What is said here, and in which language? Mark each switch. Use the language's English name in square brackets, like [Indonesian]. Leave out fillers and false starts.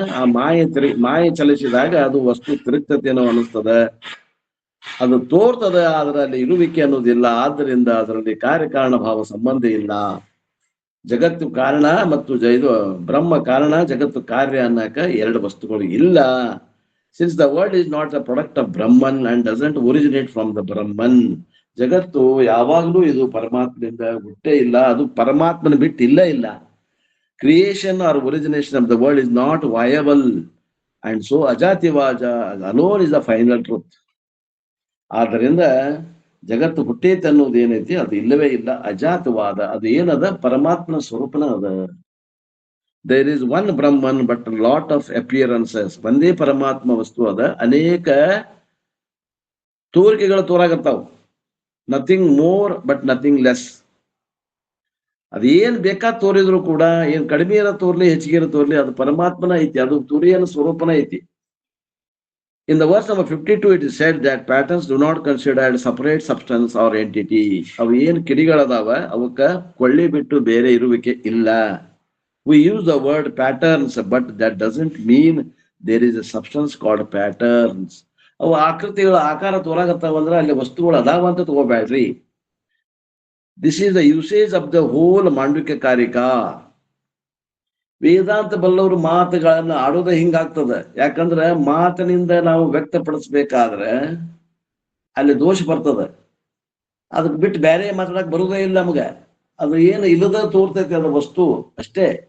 [Kannada] ಆ ಮಾಯೆ ಚಲಿಸಿದಾಗ ಅದು ವಸ್ತು ತಿರುಗ್ತತೆ ಅನ್ನೋ ಅನಿಸ್ತದ, ಅದು ತೋರ್ತದ. ಅದರಲ್ಲಿ ಇರುವಿಕೆ ಅನ್ನೋದಿಲ್ಲ. ಆದ್ದರಿಂದ ಅದರಲ್ಲಿ ಕಾರ್ಯಕಾರಣ ಭಾವ ಸಂಬಂಧ ಇಲ್ಲ. ಜಗತ್ತು ಕಾರಣ ಮತ್ತು ಇದು ಬ್ರಹ್ಮ ಕಾರಣ, ಜಗತ್ತು ಕಾರ್ಯ ಅನ್ನಕ ಎರಡು ವಸ್ತುಗಳು ಇಲ್ಲ. [English] Since the world is not a product of Brahman and doesn't originate from the Brahman. [Kannada] ಜಗತ್ತು ಯಾವಾಗಲೂ ಇದು ಪರಮಾತ್ಮನಿಂದ ಹುಟ್ಟೇ ಇಲ್ಲ, ಅದು ಪರಮಾತ್ಮನ ಬಿಟ್ಟು ಇಲ್ಲ. [English] Creation or origination of the world is not viable and so ಅಜಾತಿವಾಜ alone is the final truth. [Kannada] ಆದ್ದರಿಂದ ಜಗತ್ತು ಹುಟ್ಟೇತಿ ಅನ್ನೋದು ಏನೈತಿ ಅದು ಇಲ್ಲವೇ ಇಲ್ಲ, ಅಜಾತವಾದ. ಅದು ಏನದ, ಪರಮಾತ್ಮನ ಸ್ವರೂಪನ ಅದ. [English] There is one Brahman but lot of appearances. [Kannada] ಒಂದೇ ಪರಮಾತ್ಮ ವಸ್ತು ಅದ, ಅನೇಕ ತೋರಿಕೆಗಳು ತೋರಾಗತ್ತಾವ. [English] Nothing more but nothing less. [Kannada] ಅದೇನ್ ಬೇಕಾದ್ ತೋರಿದ್ರು ಕೂಡ, ಏನ್ ಕಡಿಮೆ ಇರೋ ತೋರ್ಲಿ ಹೆಚ್ಚಿಗೆ ಇರೋ ತೋರ್ಲಿ, ಅದು ಪರಮಾತ್ಮನ ಐತಿ, ಅದು ತುರಿಯನ ಸ್ವರೂಪನ ಐತಿ. [English] In the verse number 52, it is said that patterns do not consider separate substance or entity. [Kannada] ಅವು ಏನ್ ಕಿಡಿಗಳದಾವ ಅವಕ್ಕ ಕೊಳ್ಳಿ ಬಿಟ್ಟು ಬೇರೆ ಇರುವಿಕೆ ಇಲ್ಲ. [English] We use the word patterns, but that doesn't mean there is a substance called patterns. [Kannada] ಅವು ಆಕೃತಿಗಳ ಆಕಾರ ತೋರಾಗತ್ತಾವಂದ್ರ ಅಲ್ಲಿ ವಸ್ತುಗಳು ಅದಾವ ಅಂತ ತಗೋಬೇಡ್ರಿ. [English] This is the usage of the whole Mandukya Karika. [Kannada] ವೇದಾಂತ ಬಲ್ಲವರು ಮಾತುಗಳನ್ನ ಆಡೋದ ಹಿಂಗಾಗ್ತದ. ಯಾಕಂದ್ರ ಮಾತಿನಿಂದ ನಾವು ವ್ಯಕ್ತಪಡಿಸ್ಬೇಕಾದ್ರೆ ಅಲ್ಲಿ ದೋಷ ಬರ್ತದ. ಅದಕ್ಕೆ ಬಿಟ್ಟು ಬೇರೆ ಮಾತಾಡಕ್ ಬರುವುದೇ ಇಲ್ಲ ನಮಗ. ಅದು ಏನು ಇಲ್ಲದ ತೋರ್ತೈತಿ ಅದು ವಸ್ತು ಅಷ್ಟೇ.